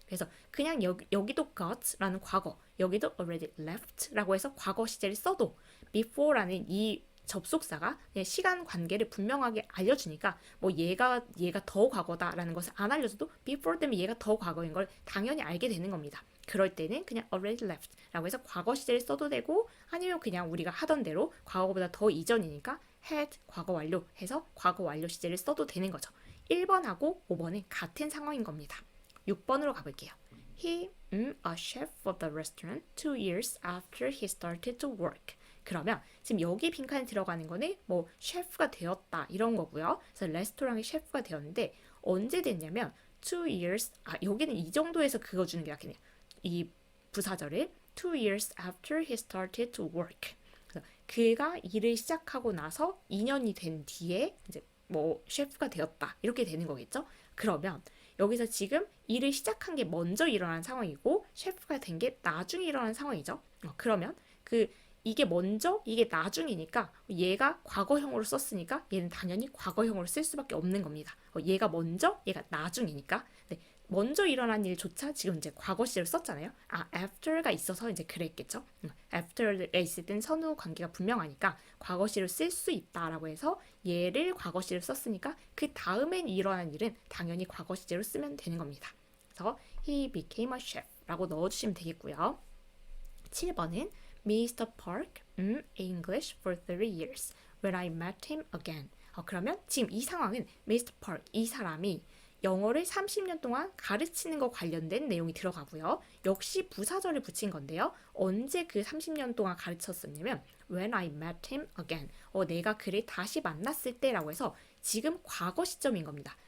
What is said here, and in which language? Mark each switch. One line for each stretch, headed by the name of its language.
Korean: 그래서 그냥 여기도 got라는 과거 여기도 already left라고 해서 과거 시제를 써도 before라는 이 접속사가 시간 관계를 분명하게 알려주니까 뭐 얘가 더 과거다라는 것을 안 알려줘도 before 때문에 얘가 더 과거인 걸 당연히 알게 되는 겁니다. 그럴 때는 그냥 already left라고 해서 과거 시제를 써도 되고 아니면 그냥 우리가 하던 대로 과거보다 더 이전이니까 had 과거 완료 해서 과거 완료 시제를 써도 되는 거죠. 1번하고 5번은 같은 상황인 겁니다. 6번으로 가볼게요.
English: He a chef of the restaurant 2 years after he started to work.
Korean: 그러면 지금 여기 빈칸에 들어가는 거는 뭐 셰프가 되었다 이런 거고요. 그래서 레스토랑의 셰프가 되었는데 언제 됐냐면 2 years 여기는 이 정도에서 그거 주는 게 낫겠네요. 이 부사절을
English: 2 years after he started to work.
Korean: 그래서 그가 일을 시작하고 나서 2년이 된 뒤에 이제 뭐 셰프가 되었다 이렇게 되는 거겠죠. 그러면 여기서 지금 일을 시작한 게 먼저 일어난 상황이고 셰프가 된 게 나중에 일어난 상황이죠. 그러면 이게 먼저 이게 나중이니까 얘가 과거형으로 썼으니까 얘는 당연히 과거형으로 쓸 수밖에 없는 겁니다. 얘가 먼저 얘가 나중이니까 네, 먼저 일어난 일조차 지금 이제 과거 시제를 썼잖아요. after가 있어서 이제 그랬겠죠. after가 있을 땐 선후 관계가 분명하니까 과거 시제를 쓸 수 있다라고 해서 얘를 과거 시제를 썼으니까 그 다음엔 일어난 일은 당연히 과거 시제로 쓰면 되는 겁니다. 그래서
English: he became a chef
Korean: 라고 넣어주시면 되겠고요. 7번은 Mr.
English: Park English for 3 years when I met him again.
Korean: 그러면 지금 이 상황은 Mr. Park 이 사람이 영어를 30년 동안 가르치는 거 관련된 내용이 들어가고요. 역시 부사절을 붙인 건데요. 언제 그 30년 동안 가르쳤었냐면
English: when I met him again.
Korean: 내가 그를 다시 만났을 때라고 해서 지금 과거 시점인 겁니다.